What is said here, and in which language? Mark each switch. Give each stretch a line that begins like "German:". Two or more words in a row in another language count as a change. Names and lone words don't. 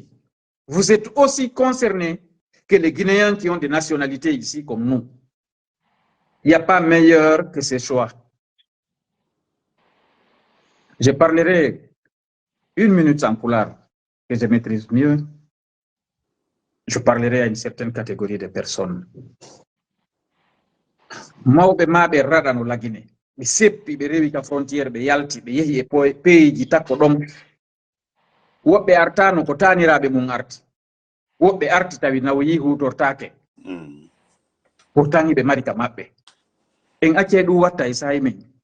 French: Vous êtes aussi concernés que les Guinéens qui ont des nationalités ici comme nous. Il n'y a pas meilleur que ces choix. Je parlerai 1 minute en pulaar, que je maîtrise mieux. Je parlerai à une certaine catégorie de personnes.
Fula: Mawɓe maɓe raɗano lagine ɓe seppi ɓe rewi ka frontiére ɓe yalti ɓe yehi e peeji takko ɗon woɓɓe artano ko taniraɓe mum arti woɓɓe arti tawi nawoyi hutortake pourtant ɓe mari ka maɓɓe en acce ɗum watta e sayi men